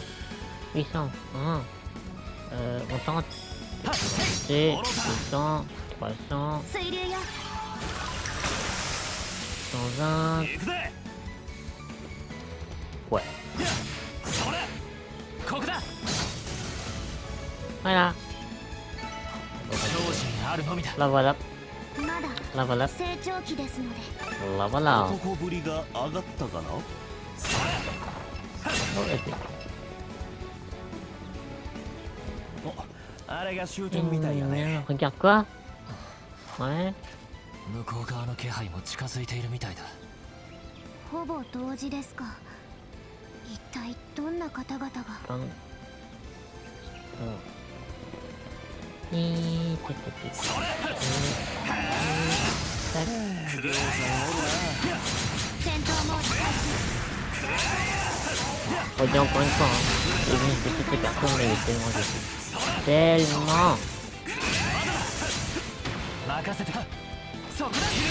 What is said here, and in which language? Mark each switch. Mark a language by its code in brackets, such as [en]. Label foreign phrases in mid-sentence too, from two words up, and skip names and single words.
[fr] 800. On tente. 800. 300. 120. Ouais. Voilà. [ja] 教師にあるのみだ。 [fr] La voilà. [ja] まだ [fr] La voilà. [ja] 成長期ですので [fr] La voilà. [ja] 男ぶりが上がったかな。 [fr] Oh, ok. [ja] お、あれが終点みたいやね。 [fr] Regarde quoi? Ouais. [ja] 向こう側の気配も近づいているみたいだ。ほぼ同時ですか。一体どんな方々が。 [fr] Comme... Oh. [ja] 戦闘モード開始。 [fr] On dit encore une fois, hein. Il est venu de toutes les personnes, mais il est tellement déçu. Tellement. [ja] 任せた。そこだ。